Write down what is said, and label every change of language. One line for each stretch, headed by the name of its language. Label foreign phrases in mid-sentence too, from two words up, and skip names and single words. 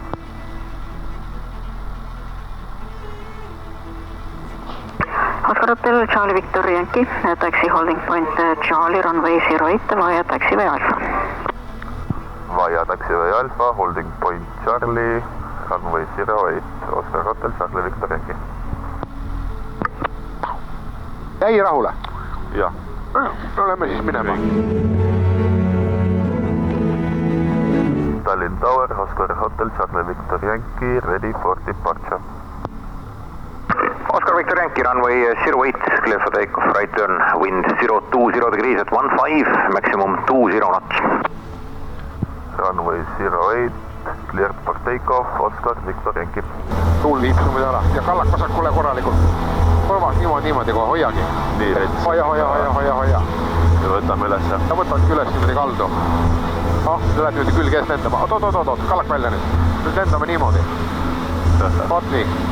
English: Oscar Hotel, Charlie Victor Yankee, taxi holding point Charlie, runway 08 via taxiway Alpha. Via taxiway Alpha, holding point Charlie, runway 08, Oscar Hotel, Charlie Victor Yankee.
Estonian: Jäi rahule? Jah. No lähme siis minema.
English: Tallinn Tower, Oscar Hotel, Charlie Victor Yankee, ready for departure. Oscar Victor Yankee, runway 08, clear for takeoff, right turn, wind 020 degrees at 15, maximum 20 knots. Runway 08, cleared for takeoff, Oscar Victor Yankee.
Estonian: Tuul liipsumid ära ja kallak vasakule korralikult. Korvas niimoodi kohe, hoiagi. Nii, rets. Hoia. Ja võtame üles. Ja võtadki üles niimoodi kaldu. See läheb niimoodi külge eest lendama. Oot, kallak välja nüüd. Nüüd lendame niimoodi. Vaat nii.